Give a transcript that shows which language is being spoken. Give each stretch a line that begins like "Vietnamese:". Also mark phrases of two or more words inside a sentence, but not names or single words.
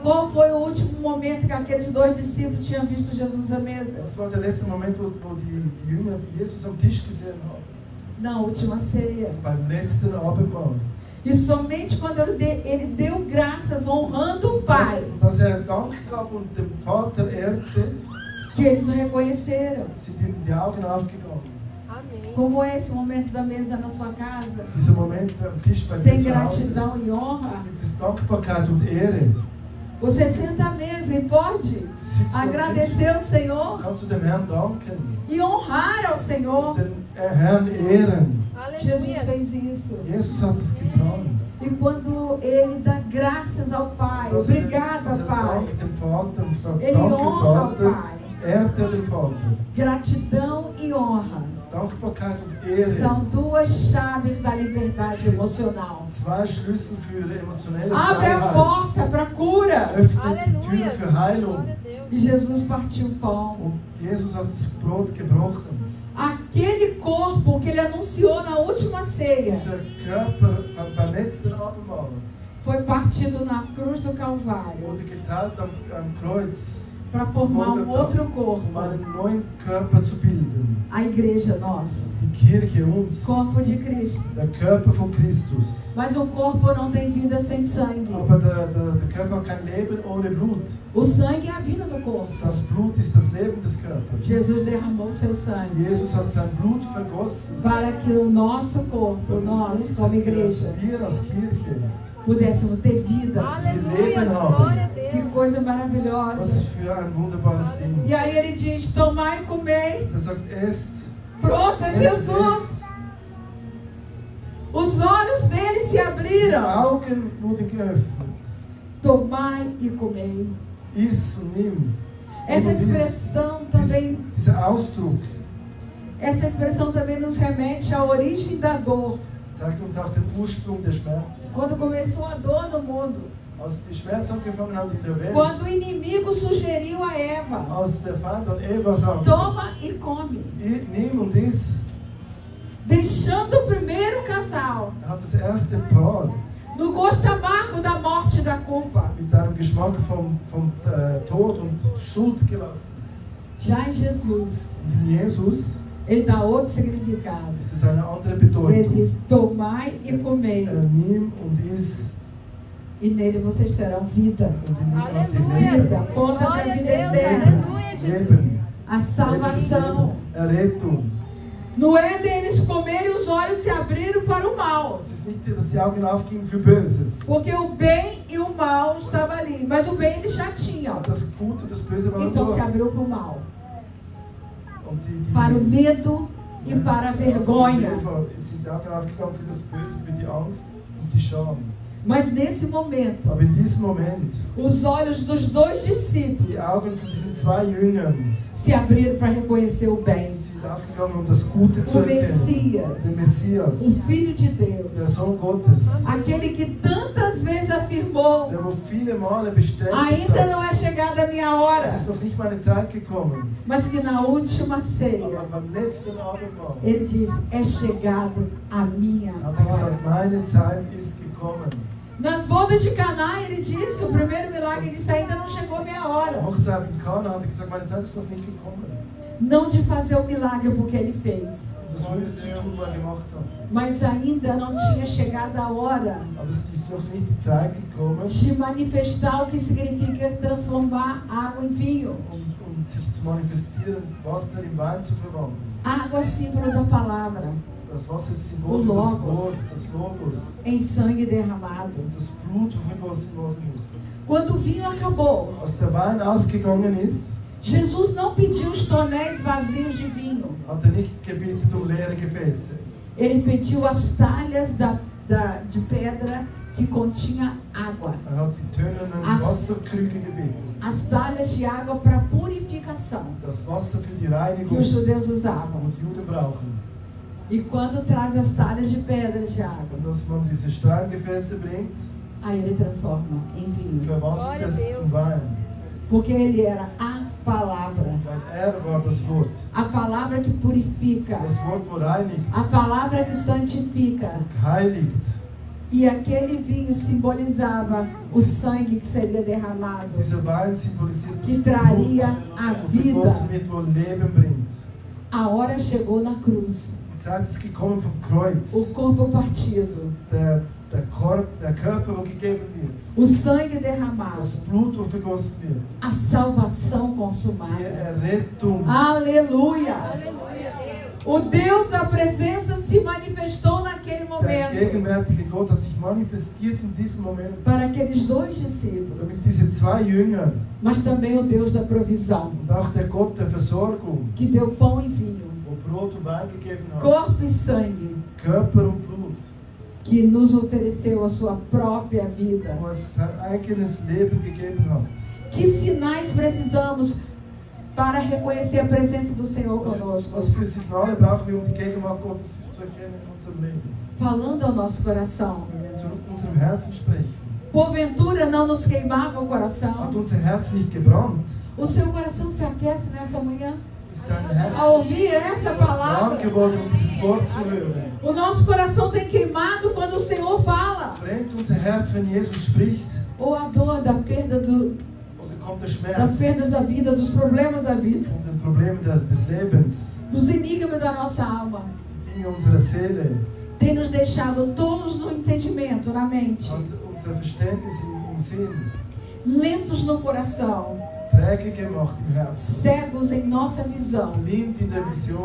Portuguese: Qual foi o último momento que aqueles dois discípulos tinham visto Jesus à mesa?
German: Das war der letzte Moment, wo die Jünger Jesus am Tisch gesehen haben.
Portuguese: Na última ceia.
German: Beim letzten Abendmahl.
Portuguese: E somente quando ele deu graças, honrando o Pai,
German: Und dass Dank gab und dem Vater ehrte,
Portuguese: que eles o reconheceram.
German: sind ihm die Augen aufgegangen.
Portuguese: Amém. Como é esse momento da mesa na sua casa?
German: Dieser Moment am Tisch bei
Portuguese: Tem
German: dir zu Hause.
Portuguese: gratidão e honra?
German: Gibt es Dankbarkeit und Ehre?
Portuguese: Você senta à mesa e pode
German: Sitzt du am Tisch?
Portuguese: agradecer ao Senhor
German: Kannst du dem Herrn danken?
Portuguese: e honrar ao Senhor.
German: Den Herrn ehren.
Portuguese: Jesus Aleluia. fez isso.
German: Jesus hat es getan.
Portuguese: E quando ele dá graças ao Pai,
German: Dass
Portuguese: obrigada,
German: dass
Portuguese: Pai,
German: dankt dem Vater und sagt,
Portuguese: ele
German: danke
Portuguese: honra ao
German: Vater,
Portuguese: Pai.
German: ehrt er den Vater.
Portuguese: Gratidão e honra
German: Dankbarkeit und Ehre.
Portuguese: são duas chaves da liberdade emocional.
German: Zwei Schlüssel für emotionelle
Portuguese: Abre a
German: Freiheit.
Portuguese: porta para cura.
German: Öffnet die
Portuguese: Aleluia.
German: Tür für Heilung.
Portuguese: Glória a Deus. E Jesus partiu o pão.
German: Und Jesus hat das Brot gebrochen.
Portuguese: Aquele corpo que ele anunciou na última ceia
German: Dieser Körper beim letzten Abendmahl
Portuguese: foi partido na cruz do Calvário
German: wurde geteilt am Kreuz,
Portuguese: para formar um outro corpo,
German: um einen neuen Körper zu bilden.
Portuguese: a igreja nossa,
German: Die Kirche, uns,
Portuguese: corpo de Cristo.
German: der Körper von Christus.
Portuguese: Mas o corpo não tem vida sem sangue.
German: Aber der Körper hat kein Leben ohne Blut.
Portuguese: O sangue é a vida do corpo.
German: Das Blut ist das Leben des Körpers.
Portuguese: Jesus derramou seu sangue
German: Jesus hat sein Blut vergossen.
Portuguese: para que o nosso corpo, nós como igreja,
German: Wir als Kirche,
Portuguese: pudéssemos ter vida. Aleluia. Glória a Que Deus. coisa
German: was
Portuguese: maravilhosa.
German: für ein wunderbares Ding.
Portuguese: E aí ele diz: tomai e comei.
German: Er sagt, esst,
Portuguese: Pronto,
German: esst, Jesus. esst.
Portuguese: Os olhos dele se
German: Die
Portuguese: abriram.
German: Augen wurden geöffnet.
Portuguese: Tomai e comei.
German: Iss und nimm.
Portuguese: Essa
German: Und iss.
Portuguese: expressão também,
German: Dieser Ausdruck
Portuguese: nos remete à origem da dor.
German: zeigt uns auch den Ursprung der Schmerzen.
Portuguese: Quando começou a dor no mundo,
German: Als die Schmerzen angefangen hat in der Welt,
Portuguese: quando o inimigo sugeriu a Eva:
German: als der Feind an Eva sagte,
Portuguese: toma e come,
German: nimm und iss,
Portuguese: deixando o primeiro casal
German: er hat das erste Paar
Portuguese: no gosto amargo da morte e da culpa.
German: mit einem Geschmack vom Tod und Schuld gelassen.
Portuguese: Já em Jesus,
German: In Jesus
Portuguese: ele dá outro significado.
German: ist es eine andere
Portuguese: Ele
German: Bedeutung.
Portuguese: diz: tomai e comei,
German: Nimm und iss
Portuguese: e nele vocês terão vida.
German: und in ihm habt ihr
Portuguese: Aleluia.
German: Leben.
Portuguese: Vida, ponta para a Glória a vida Deus. eterna. Aleluia, Jesus.
German: Leben.
Portuguese: A salvação.
German: Errettung.
Portuguese: No Éden eles comeram e os olhos se abriram para o mal.
German: Es ist nicht, dass die Augen aufgingen für Böses.
Portuguese: Porque o bem e o mal estavam ali. Mas o bem eles já tinham.
German: Das Gute und das Böse waren
Portuguese: Então se
German: dort.
Portuguese: abriu para o mal.
German: Und die
Portuguese: Para o medo e para a vergonha.
German: Eva sind die Augen aufgegangen für das Böse, für die Angst und die Scham.
Portuguese: Mas nesse momento,
German: Aber in diesem Moment,
Portuguese: os olhos dos dois
German: die
Portuguese: discípulos
German: Augen von diesen zwei Jüngern
Portuguese: se abriram para reconhecer o bem.
German: sind aufgegangen, um das Gute zu
Portuguese: O
German: erkennen.
Portuguese: Messias,
German: Den Messias,
Portuguese: o Filho de
German: der
Portuguese: Deus.
German: Sohn Gottes,
Portuguese: Aquele que tantas vezes afirmou:
German: der wo viele Male bestätigt
Portuguese: ainda
German: hat,
Portuguese: não é chegada a minha hora.
German: es ist noch nicht meine Zeit gekommen.
Portuguese: Mas que na última ceia,
German: Aber beim letzten Abendmahl
Portuguese: ele diz: é chegado a minha
German: hat er
Portuguese: hora.
German: gesagt, meine Zeit ist gekommen.
Portuguese: Nas bodas de Caná, ele disse, o primeiro milagre, ele disse: ainda não chegou a minha
German: Der
Portuguese: hora.
German: Hochzeit in Kana hat er gesagt, meine Zeit ist noch nicht gekommen.
Portuguese: Não de fazer o milagre porque ele fez,
German: Und das Wunder zu tun, was er gemacht hat.
Portuguese: mas ainda não tinha chegado a hora
German: Aber es ist noch nicht die Zeit gekommen,
Portuguese: de manifestar o que significa transformar água em vinho.
German: sich zu manifestieren, Wasser in Wein zu verwandeln.
Portuguese: Água, símbolo da palavra,
German: Das Wasser ist Symbol
Portuguese: O
German: für das
Portuguese: Logos.
German: Wort, das Logos.
Portuguese: em sangue derramado.
German: Und das Blut, wo vergossen worden ist.
Portuguese: Quando o vinho acabou,
German: Als der Wein ausgegangen ist,
Portuguese: Jesus não pediu os tonéis vazios de vinho.
German: hat er nicht gebetet leere Gefäße.
Portuguese: Ele pediu as talhas de pedra que continha água.
German: Er hat die tönernen
Portuguese: As-
German: Wasserkrüge gebeten.
Portuguese: As talhas de água para purificação
German: Das Wasser für die
Portuguese: que
German: Reinigung,
Portuguese: os
German: die
Portuguese: judeus usavam.
German: die Juden brauchen.
Portuguese: E quando traz as talhas de pedra de água,
German: Und dass man diese Steingefäße bringt,
Portuguese: aí ele transforma em vinho.
German: verwandelt es in Wein.
Portuguese: Porque ele era a palavra.
German: Weil war das Wort.
Portuguese: A palavra que purifica.
German: Das Wort, wo reinigt,
Portuguese: A palavra que santifica.
German: heiligt.
Portuguese: E aquele vinho simbolizava o sangue que seria derramado,
German: Dieser Wein symbolisiert
Portuguese: que
German: das
Portuguese: traria a
German: Blut,
Portuguese: vida.
German: gegossen wird, wo Leben bringt.
Portuguese: A hora chegou na cruz.
German: Die Zeit ist gekommen vom Kreuz.
Portuguese: O corpo partido,
German: Der Körper, wo gegeben wird.
Portuguese: o sangue derramado,
German: Das Blut, wo vergossen wird.
Portuguese: a salvação
German: Die
Portuguese: consumada.
German: Errettung.
Portuguese: Aleluia! Aleluia, Deus. O Deus da presença se manifestou naquele
German: Der
Portuguese: momento
German: gegenwärtige Gott hat sich manifestiert in diesem Moment.
Portuguese: para aqueles dois discípulos,
German: Damit diese zwei Jünger
Portuguese: mas também o Deus da provisão,
German: und auch der Gott der Versorgung,
Portuguese: que deu pão e vinho,
German: wo Brot und Wein gegeben hat,
Portuguese: corpo e sangue,
German: Körper und Blut,
Portuguese: que nos ofereceu a sua própria vida.
German: wo es sein eigenes Leben gegeben hat.
Portuguese: Que sinais precisamos para reconhecer a presença do Senhor conosco?
German: Was für Signale brauchen wir, um die Gegenwart Gottes zu erkennen in unserem Leben?
Portuguese: Falando ao nosso coração.
German: Wenn wir zu unserem Herzen sprechen,
Portuguese: Porventura não nos queimava o coração.
German: hat unser Herz nicht gebrannt?
Portuguese: O seu coração se aquece nessa manhã
German: Ist dein Herz
Portuguese: ao ouvir essa
German: warm
Portuguese: palavra.
German: geworden, um dieses Wort zu hören?
Portuguese: O nosso coração tem queimado quando o Senhor fala.
German: Brennt unser Herz, wenn Jesus spricht?
Portuguese: Ou a dor da perda
German: Oder kommt der Schmerz
Portuguese: das perdas da vida, dos problemas da vida,
German: und den Problemen des Lebens,
Portuguese: dos enigmas da nossa alma,
German: die Dinge unserer Seele,
Portuguese: tem nos deixado tolos no entendimento, na mente,
German: hat unser Verständnis im Sinn
Portuguese: lentos no coração,
German: träge gemacht im Herzen,
Portuguese: cegos em nossa visão
German: blind in der Vision